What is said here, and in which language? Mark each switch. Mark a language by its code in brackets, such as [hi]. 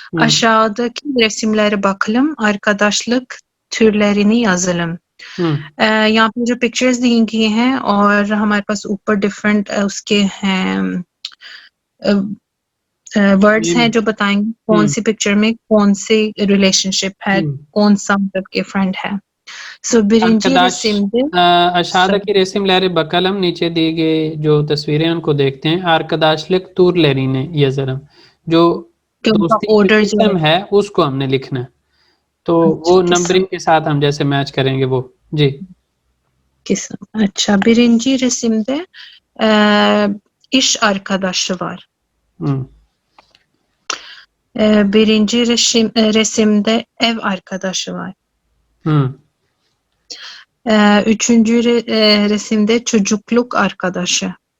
[tr] Aşağıdaki resimlere bakalım, arkadaşlık türlerini yazalım। [hi] यहाँ पे जो पिक्चर्स दी गई हैं और हमारे पास ऊपर डिफरेंट उसके हैं वर्ड्स हैं जो बताएंगे कौन सी पिक्चर में कौन सी रिलेशनशिप है, कौन सा मतलब के फ्रेंड है। [tr] सो बिरिंजी resimde aşağıdaki resimleri bakalım, [hi] नीचे दिए गए जो तस्वीरें उनको देखते हैं। [tr] arkadaşlık türlerini yazalım, [hi] जो दोस्ती की किस्म है उसको हमने लिखना है, तो वो नंबरिंग के साथ हम जैसे मैच करेंगे वो। जी किस्म। [tr] अच्छा, birinci resimde iş arkadaşı var। Birinci resimde ev arkadaşı var। Üçüncü resimde çocukluk arkadaşı।